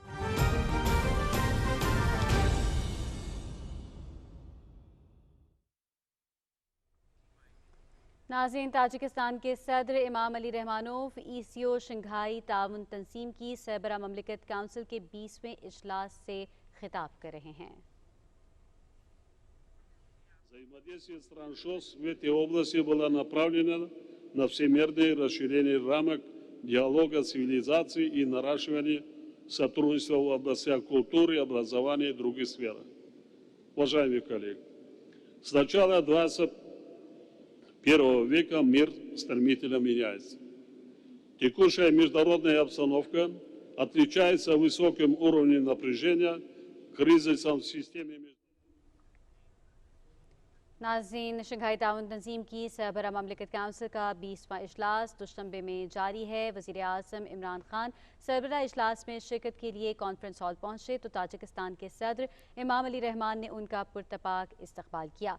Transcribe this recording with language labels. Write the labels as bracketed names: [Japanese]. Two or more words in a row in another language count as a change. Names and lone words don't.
[Urdu] ناظرین، تاجکستان کے صدر امام علی رحمانوف ECO شنگھائی تعاون تنظیم کی سربراہ مملکت کونسل کے 20ویں اجلاس سے خطاب کر رہے ہیں. [Russian] Взаимодействие стран ШОС в этой области было направлено на всемирное расширение рамок диалога цивилизаций и наращивание сотрудничества в областях культуры, образования и других сферах. Уважаемые коллеги, с начала 21 века мир стремительно меняется. Текущая международная обстановка отличается высоким уровнем напряжения, кризисом в системе между... [Urdu] ناظرین، شنگھائی تعاون تنظیم کی سربراہ مملکت کونسل کا 20واں اجلاس دوشنبے میں جاری ہے. وزیر اعظم عمران خان سربراہ اجلاس میں شرکت کے لیے [English] conference hall [Urdu] پہنچے تو تاجکستان کے صدر امام علی رحمان نے ان کا پرتپاک استقبال کیا.